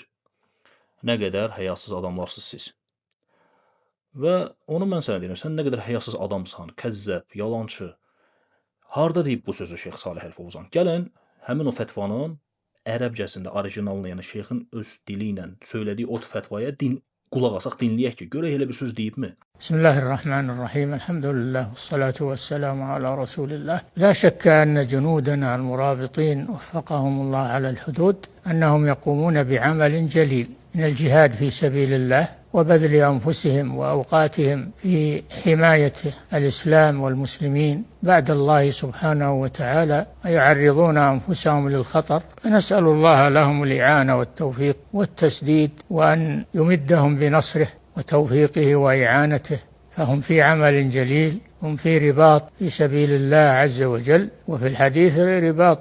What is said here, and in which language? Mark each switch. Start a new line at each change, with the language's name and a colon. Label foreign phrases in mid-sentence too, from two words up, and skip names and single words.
Azerbaijani: Nə qədər həyasız adamlarsınız siz. Və onu mən sənə deyirəm, sən nə qədər həyasız adamsan, kəzzəb, yalancı. Harda deyib bu sözü Şeyx Salih Əl-Fovzan? Gəlin, həmin o fətvanın ərəbcəsində, orijinalını, yəni şeyxin öz dili ilə söylədiyi o fətvaya qulaq asaq, dinləyək ki, görək elə bir söz deyibmi?
Arabic: Bismillahirrahmanirrahim. Elhamdülillah. والصلاة والسلام على رسول الله. لا شك أن جنودنا المرابطين وفقهم الله على الحدود أنهم يقومون بعمل جليل من الجهاد في سبيل الله وبذل أنفسهم وأوقاتهم في حماية الإسلام والمسلمين بعد الله سبحانه وتعالى ويعرضون أنفسهم للخطر فنسأل الله لهم الإعانة والتوفيق والتسديد وأن يمدهم بنصره وتوفيقه وإعانته فهم في عمل جليل هم في رباط في سبيل الله عز وجل وفي الحديث رباط